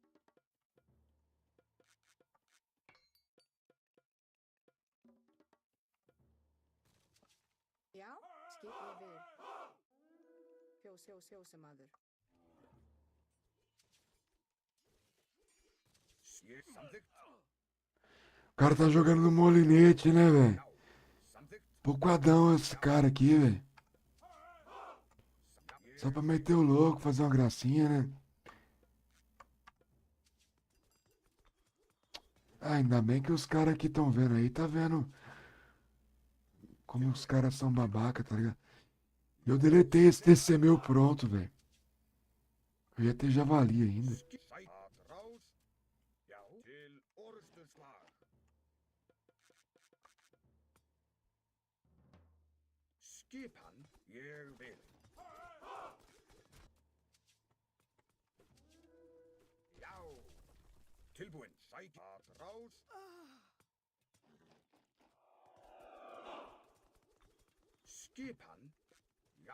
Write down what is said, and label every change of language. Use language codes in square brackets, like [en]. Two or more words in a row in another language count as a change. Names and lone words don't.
[is] Já, skip ég vil. Fjósamaður. Samþykkt. [pt] O cara tá jogando no molinete, né, velho? [is] Já, samþykkt. [pt] Pouquadão esse cara aqui, velho. Só pra meter o louco, fazer uma gracinha, né? Ah, ainda bem que os caras aqui estão vendo aí, tá vendo como os caras são babaca, tá ligado? Eu deletei esse TC meu pronto, velho. Eu ia ter javali ainda. [is] Atrás. Já, til orustuslag. Skipan. Ég vil. Já. Tilbúin. Sæk. Atrás. Skipan. Já.